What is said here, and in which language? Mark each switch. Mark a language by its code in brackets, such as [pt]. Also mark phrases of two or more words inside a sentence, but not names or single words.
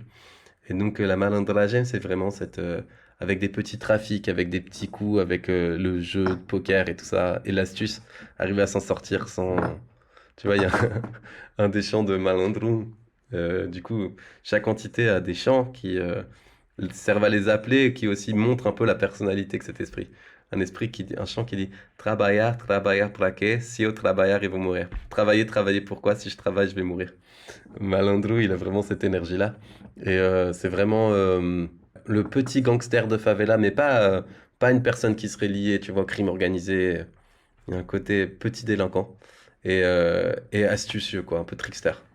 [fr] Et donc, la malandragem, c'est vraiment avec des petits trafics, avec des petits coups, avec le jeu de poker et tout ça, et l'astuce, arriver à s'en sortir sans. Tu vois, il y a un des chants de malandro. Du coup, chaque entité a des chants qui servent à les appeler et qui aussi montrent un peu la personnalité que cet esprit. Un chant qui dit [pt] Trabalhar, trabalhar para quê? Si eu trabalhar, eu vou mourir. [fr] Travailler, travailler pourquoi? Si je travaille, je vais mourir. Malandro, il a vraiment cette énergie-là. Et c'est vraiment le petit gangster de favela, mais pas une personne qui serait liée, tu vois, au crime organisé. Il y a un côté petit délinquant et astucieux, quoi, un peu trickster.